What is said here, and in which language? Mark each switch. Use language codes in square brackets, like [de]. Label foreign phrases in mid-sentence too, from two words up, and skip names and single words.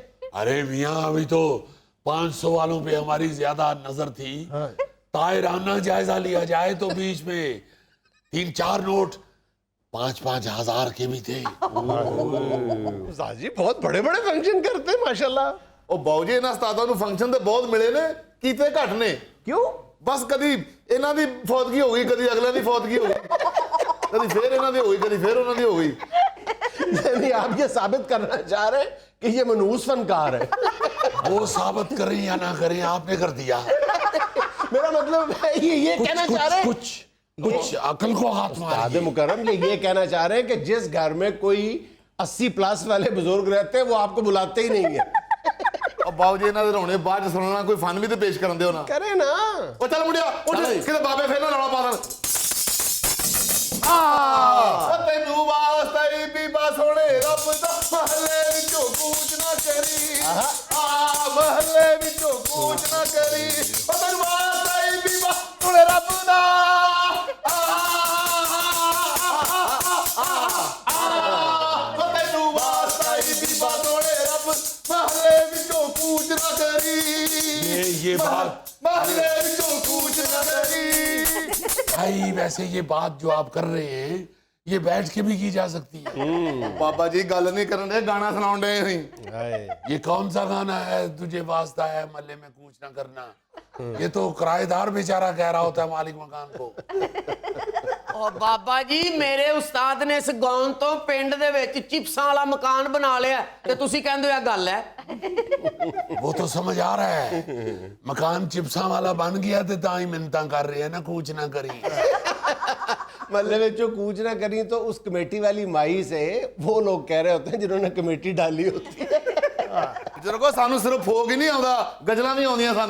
[ur] ارے میاں ابھی تو 500 والوں پہ ہماری زیادہ نظر تھی. طائرانہ جائزہ لیا جائے تو بیچ میں 3-4 نوٹ 5-5 ہزار کے بھی تھے. استاد جی بہت بڑے بڑے فنکشن کرتے ہیں ماشاءاللہ. [pa] ਉਹ ਬਾਊ ਜੀ ਇਹਨਾਂ ਉਸਤਾਦਾਂ ਨੂੰ ਫੰਕਸ਼ਨ ਤੇ ਬਹੁਤ ਮਿਲੇ ਨੇ, ਕੀਤੇ ਘੱਟ ਨੇ. [ur] کیوں؟ [pa] ਬਸ ਕਦੀ ਇਹਨਾਂ ਦੀ ਫੌਤਗੀ ਹੋ ਗਈ, ਕਦੀ ਅਗਲਿਆਂ ਦੀ ਫੌਤਗੀ ਹੋ ਗਈ, ਕਦੀ ਫੇਰ ਇਹਨਾਂ ਦੀ ਹੋ ਗਈ, ਕਦੀ ਫੇਰ ਉਹਨਾਂ ਦੀ ਹੋ گئی. [ur] یعنی آپ یہ ثابت کرنا چاہ رہے ہیں کہ یہ منحوس فنکار ہے. وہ ثابت کریں یا نہ کریں آپ نے کر دیا. میرا مطلب ہے یہ کہنا چاہ رہے ہیں کچھ عقل کو ہاتھ استاد مارے. مکرم یہ کہنا چاہ رہے ہیں کہ جس گھر میں کوئی 80+ والے بزرگ رہتے ہیں وہ آپ کو بلاتے ہی نہیں ہیں. [pa] ਉਹ ਬਾਊ ਜੀ ਇਹਨਾਂ ਦੇ ਰੋਣੇ ਬਾਅਦ ਚ ਸੁਣਨਾ, ਕੋਈ ਫਨ ਵੀ ਤੇ ਪੇਸ਼ ਕਰਨ ਦਿਓ ਨਾ. [ur] کریں نا. [pa] ਉਹ ਚੱਲ ਮੁੰਡਿਆ ਉੱਠ, ਕਿਤੇ ਬਾਬੇ ਫੇਰ ਨਾ ਰੌਲਾ ਪਾ ਦੇਣ. ਉਹ ਤੈਨੂੰ ਵਾਸਤਾ ਹੀ ਬੀਬਾ ਸੋਹਣੇ ਰੱਬ ਦਾ, ਮਹੱਲੇ ਵਿੱਚੋਂ ਕੂਚ ਨਾ ਕਰੀ. ਮਹੱਲੇ ਵਿੱਚੋਂ ਕੂਚ ਨਾ ਕਰੀ. ਉਹ ਤੈਨੂੰ ਵਾਸਤਾ ਹੀ ਬੀਬਾ ਸੋਹਣੇ ਰੱਬ ਦਾ. ਉਹ ਤੈਨੂੰ ਵਾਸਤਾ ਹੀ ਬੀਬਾ ਸੋਹਣੇ ਰੱਬ, ਮਹੱਲੇ ਵਿੱਚੋਂ ਕੂਚ ਨਾ ਕਰੀ. [ur] یہ بات [pa] ਮਹੱਲੇ ਵਿੱਚੋਂ ਕੂਚ ਨਾ ਕਰੀ. [ur] بھائی ویسے یہ بات جو آپ کر رہے ہیں یہ بیٹھ کے بھی کی جا سکتی ہے. [pa] ਬਾਬਾ ਜੀ ਗੱਲ نہیں کرن دے, گانا سناؤن دے ہیں. [ur] یہ کون سا گانا ہے تجھے واسطہ ہے محلے میں کوچ نہ کرنا؟ یہ تو کرایہ دار بیچارہ کہہ رہا ہوتا ہے مالک مکان کو. [pa] او بابا جی میرے استاد نے اس گاؤں تو پنڈ دے وچ چپساں والا مکان بنا لیا تے تسی کہندے ہو گل ہے. [ur] وہ تو سمجھ آ رہا ہے مکان چپساں والا بن گیا [pa] تو تاں ہی منتاں [ur] کر رہے ہیں نا [pa] کوچ نہ کری. [ur] محلے میں جو کوچ نہ کریں تو اس کمیٹی والی مائی سے وہ لوگ کہہ رہے ہوتے ہیں جنہوں نے کمیٹی ڈالی ہوتی ہے. [pa] بزرگو سانو صرف فوگ ہی نہیں آਉਂਦਾ, گجلاں بھی آਉਂਦੀਆਂ ਸਾਨੂੰ.